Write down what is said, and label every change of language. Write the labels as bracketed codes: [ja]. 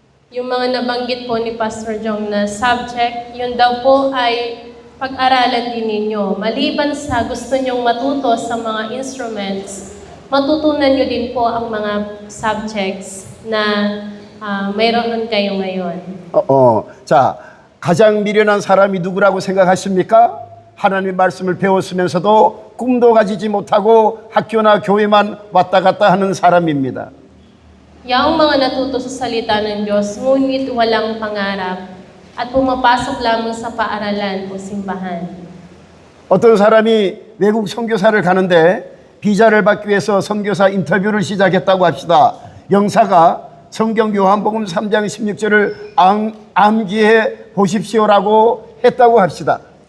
[tl] Yung mga nabanggit po ni Pastor Jong na subject, yun daw po ay pag-aralan din ninyo. Maliban sa gusto nyong matuto sa mga instruments, matutunan nyo din po ang mga subjects na mayroon kayo ngayon. [ko] 자, 가장 미련한 사람이 누구라고 생각하십니까? 하나님의 말씀을 배웠으면서도 꿈도 가지지 못하고 학교나 교회만 왔다 갔다 하는 사람입니다. [tl] Yaong mga natuto sa salita ng Diyos, ngunit walang pangarap at pumapasok lamang sa paaralan o simbahan. [ko] 어떤 사람이 외국 선교사를 가는데 비자를 받기 위해서 선교사 인터뷰를 시작했다고 합시다. 영사가 성경 요한복음 3장 16절을 암기해 보십시오라고 했다고 합시다.